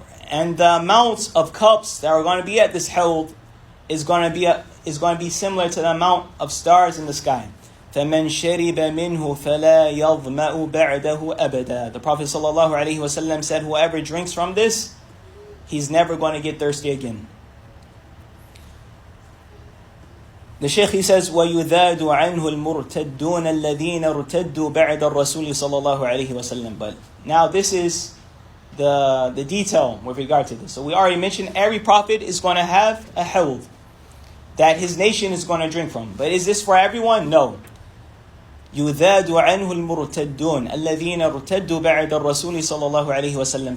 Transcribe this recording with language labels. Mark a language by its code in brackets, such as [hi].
[en] And the amounts of cups that are going to be at this hawd is going to be similar to the amount of stars in the sky. [ar] فَمَنْ شَرِبَ مِنْهُ فَلَا يَظْمَأُ بَعْدَهُ أَبَدًا. [en] The Prophet ﷺ said, whoever drinks from this, he's never going to get thirsty again. The Shaykh, he says, [ar] وَيُذَادُ عَنْهُ الْمُرْتَدُّونَ الَّذِينَ ارْتَدُّوا بَعْدَ الرَّسُولِ صَلَّى اللَّهُ عَلَيْهِ وَسَلَّمَ. [en] But now this is the detail with regard to this. So we already mentioned every prophet is going to have a hawd that his nation is going to drink from. But is this for everyone? No. [ar] يُذَادُ عَنْهُ الْمُرْتَدُّونَ الَّذِينَ ارْتَدُّوا بَعْدَ الرَّسُولِ صَلَّى اللَّهُ عَلَيْهِ وَسَلَّمَ.